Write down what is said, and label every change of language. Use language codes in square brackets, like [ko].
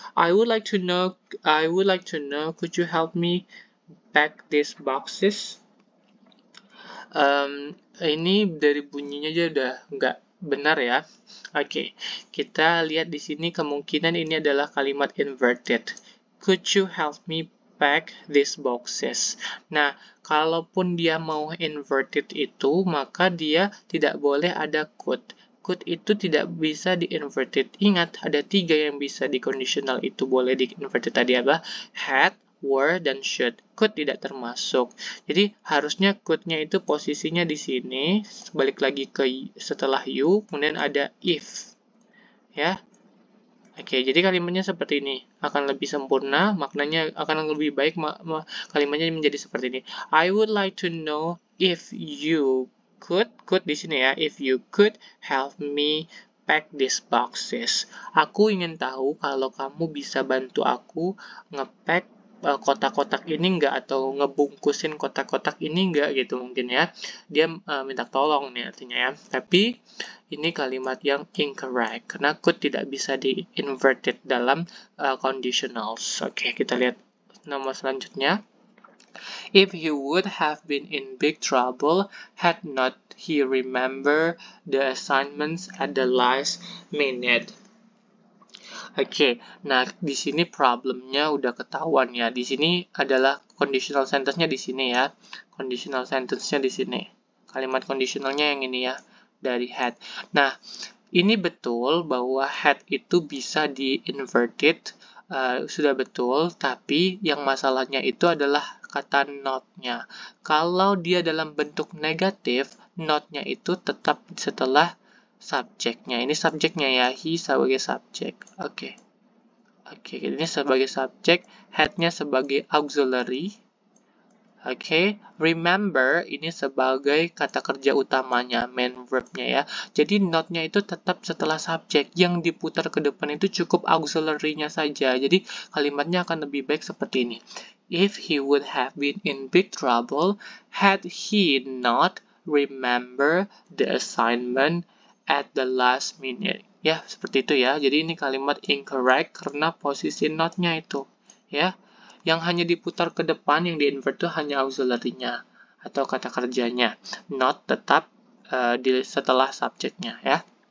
[en] I would like to know, could you help me pack these boxes? [id] Ini dari bunyinya aja udah nggak benar ya. Oke, kita lihat di sini kemungkinan ini adalah kalimat inverted. [en] Could you help me pack these boxes? [id] Nah, kalaupun dia mau inverted itu, maka dia tidak boleh ada could. Could itu tidak bisa di-inverted. Ingat, ada 3 yang bisa di conditional itu boleh di-inverted tadi apa? Had, were, dan should. Could tidak termasuk. Jadi harusnya could-nya itu posisinya di sini, balik lagi ke setelah you, kemudian ada if. Ya. Oke, jadi kalimatnya seperti ini. Akan lebih sempurna, maknanya akan lebih baik, kalimatnya menjadi seperti ini. [en] I would like to know if you could [id] di sini ya, [en] if you could help me pack these boxes. [id] Aku ingin tahu kalau kamu bisa bantu aku nge-pack kotak-kotak ini enggak, atau ngebungkusin kotak-kotak ini enggak gitu mungkin ya. Dia minta tolong nih artinya ya. Tapi ini kalimat yang incorrect karena could tidak bisa di inverted dalam conditionals. Oke, kita lihat nomor selanjutnya. [en] If he would have been in big trouble had not he remember the assignments at the last minute. [id] Oke, nah di sini problemnya udah ketahuan ya. Di sini adalah conditional sentence-nya di sini ya. Conditional sentence-nya di sini. Kalimat conditionalnya yang ini ya, dari had. Nah, ini betul bahwa had itu bisa di-inverted, sudah betul, tapi yang masalahnya itu adalah kata not-nya. Kalau dia dalam bentuk negatif, not-nya itu tetap setelah subjeknya. Ini subjeknya ya, he sebagai subjek. Oke, ini sebagai subjek, had-nya sebagai auxiliary. Oke, remember ini sebagai kata kerja utamanya, main verb-nya ya. Jadi not-nya itu tetap setelah subjek, yang diputar ke depan itu cukup auxiliary-nya saja. Jadi kalimatnya akan lebih baik seperti ini. [en] If he would have been in big trouble, had he not remember the assignment at the last minute. [id] Ya, seperti itu ya. Jadi ini kalimat incorrect karena posisi not-nya itu. Ya, yang hanya diputar ke depan, yang di-invert itu hanya auxiliary-nya atau kata kerjanya. Not tetap setelah subjeknya ya.